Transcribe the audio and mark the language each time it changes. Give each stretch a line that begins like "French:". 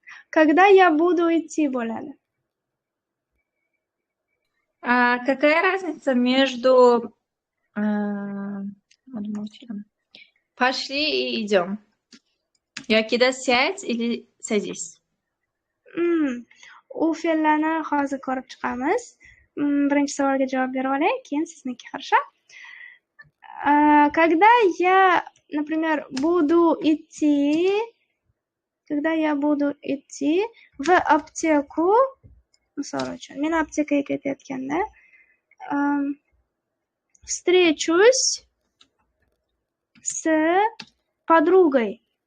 Russian: Когда я буду идти bo'ladi. Какая разница между пошли и идем? Yoki-da сядь или садись?
Uzbek: U fe'llarni hozir ko'rib chiqamiz. Birinchi savolga javob berib olay, keyin sizniki
Russian: хорошо? Когда я например, буду идти, когда я буду идти в аптеку,
Uzbek: misol uchun, men aptekaga ketayotganda
Russian: встречусь с подругой.